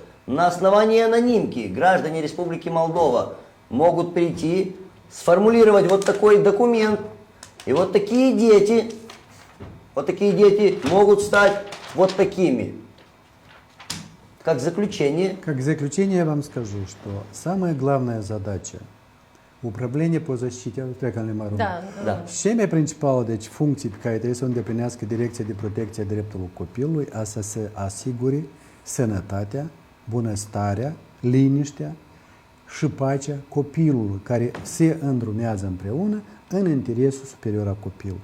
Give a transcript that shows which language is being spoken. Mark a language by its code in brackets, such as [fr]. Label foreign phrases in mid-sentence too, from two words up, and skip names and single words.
[ru] На основании анонимки граждане Республики Молдова могут прийти, сформулировать вот такой документ. И вот такие дети могут стать вот такими. Как заключение? Как заключение я вам скажу, что самая главная задача управления по защите, [ro] cea mai principală deci, funcție pe care trebuie să o îndeplinească Direcția de Protecție a Dreptului Copilului, a să se asigure sănătatea, bunăstarea, liniștea și pacea copilului care se îndrumează împreună în interesul superior a copilului.